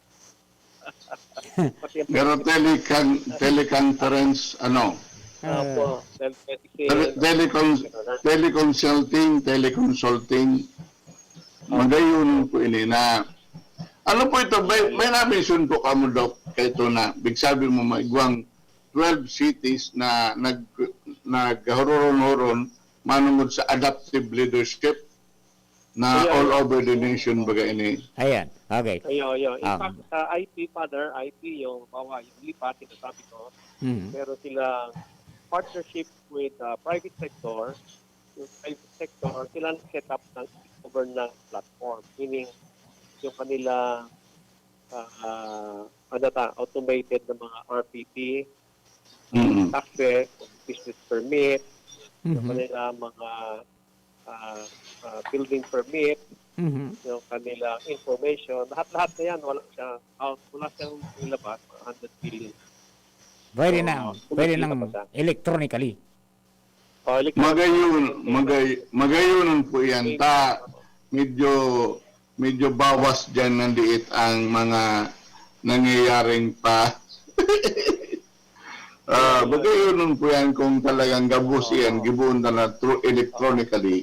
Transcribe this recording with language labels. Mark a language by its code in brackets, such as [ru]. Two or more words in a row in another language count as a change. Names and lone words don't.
[bik] Pero teleconference, teleconsulting, magayon po ini na Ano po ito? May na-mention po ka mo, Doc, kay ito na, big sabi mo, maigwang 12 cities na nagharoron-horon manungod sa [en] adaptive leadership [bik] na [en] all over the nation [bik] baga ini. Ayan, okay. Ayo. [en] In fact, [tl] sa IP, Father, IP yung lipat, sinasabi ko, meron silang [en] partnership with private sector. [tl] Yung [en] private sector, [tl] sila set up ng [en] governance platform. [tl] Meaning, yung kanila automated na mga RPP, taxes, [en] business permit, [tl] yung kanila mga [en] building permit, [tl] yung kanila information, lahat-lahat na yan, wala siyang nilabas, 100 billion. Pwede nang electronically. [bik] Magayunan po yan. Medyo bawas dyan nandiit ang mga nangyayaring pa. Magayunan po yan kung talagang gabos yan, gibuon na [en] through electronically.